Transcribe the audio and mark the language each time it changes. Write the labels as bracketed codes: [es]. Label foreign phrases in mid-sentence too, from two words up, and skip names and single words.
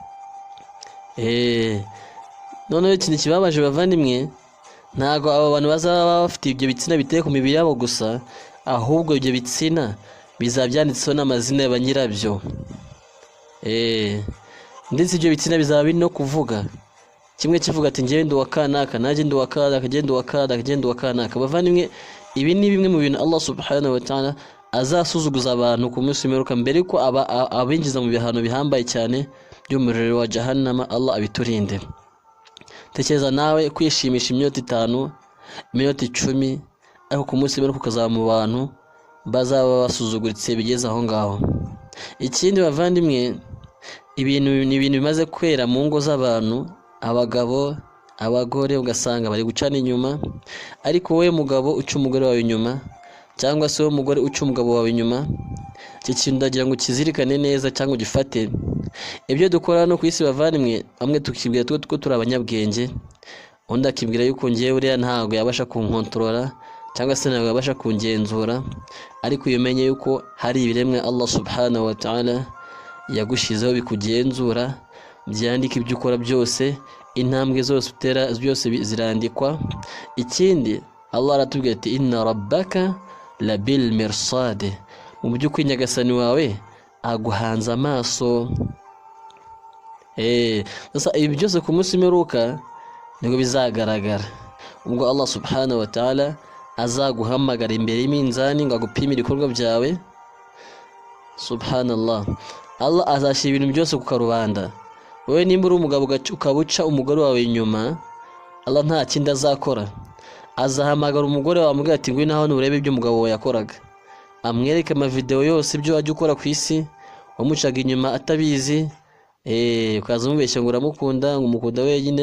[rw] Noneho ikintu kibabaje bavandimwe, ntago abo bantu bazaba bafite ibyo bitsina biteye ku mibiri yabo gusa, ahubwo ibyo bitsina bizaba byanditseho n'amazina ya nyirabyo. Ndetse ibyo bitsina bizaba biri no kuvuga, kimwe kivuga ati njyewe ndi uwa kanaka, nanjye ndi uwa kanaka, njyewe ndi uwa kanaka, njyewe ndi uwa kanaka. Bavandimwe, ibi ni bimwe mu bintu Allah [ar] سبحانه وتعالى [rw] azasuzuguza abantu ku munsi w'imperuka, mbere ko abinjiza mu bihano bihambaye cyane by'umuriro wa jahannama. Allah abiturinde. Tekereza nawe kwishimisha iminota 5, iminota 10, ariko ku munsi w'imperuka ukazaba mu bantu bazaba basuzuguritse bigeze aho ngaho. Ikindi bavandimwe, ni ibintu bimaze kwera mu ngo z'abantu, abagabo abagore ugasanga bari gucana inyuma, ariko wowe mugabo uca umugore wawe inyuma cyangwa se wowe mugore uca umugabo wawe inyuma, iki kintu ndagira ngo kizirikane neza cyangwa ugifate. Ibyo dukora no ku isi bavandimwe, bamwe tukibwira ko turi abanyabwenge, undi akibwira yuko ngewe uriya ntabwo yabasha kunkontorora cyangwa se ntabwo yabasha kungenzura, ariko umenye yuko hari ibiremwe Allah [ar] سبحانه وتعالى [rw] yagushizeho bikugenzura, byandika ibyo ukora byose, intambwe zose utera byose zirandikwa. Ikindi Allah aratubwira ati [ar] إن ربك لبالمرصاد, [rw] mu by'ukuri nyagasani wawe aguhanze amaso. Sasa ibi byose ku munsi w'imperuka nibwo bizagaragara, ubwo Allah [ar] سبحانه وتعالى [rw] azaguhamagara imbere y'iminzani ngo agupime ibikorwa byawe. Subhanallah, Allah azashyira ibintu byose ku karubanda. Wowe nimba uri umugabo ukabuca umugore wawe inyuma, Allah nta kindi azakora, azahamagara umugore wawe amubwira ati ngwino hano urebe ibyo umugabo wawe yakoraga, amwereke amavideo yose ibyo wajya ukora ku isi wamucaga inyuma atabizi, ukaza umubeshya ngo uramukunda, ngo umukunda wenyine.